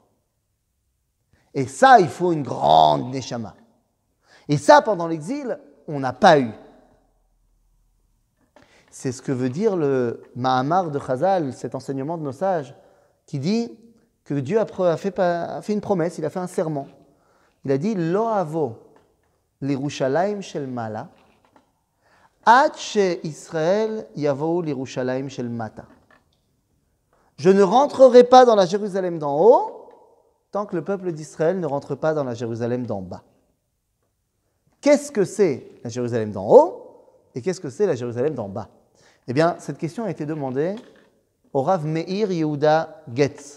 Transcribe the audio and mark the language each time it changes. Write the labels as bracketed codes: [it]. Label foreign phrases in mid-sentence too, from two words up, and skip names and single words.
[fr] Et ça, il faut une grande neshama. Et ça, pendant l'exil, on n'a pas eu. C'est ce que veut dire le Mahamar de Chazal, cet enseignement de nos sages, qui dit que Dieu a fait une promesse, il a fait un serment. Il a dit « [he] לא אבוא לירושלים של מעלה עד שישראל יבואו לירושלים של מטה [fr] » Je ne rentrerai pas dans la Jérusalem d'en haut tant que le peuple d'Israël ne rentre pas dans la Jérusalem d'en bas. Qu'est-ce que c'est la Jérusalem d'en haut et qu'est-ce que c'est la Jérusalem d'en bas? Eh bien, cette question a été demandée au Rav Meir Yehuda Getz.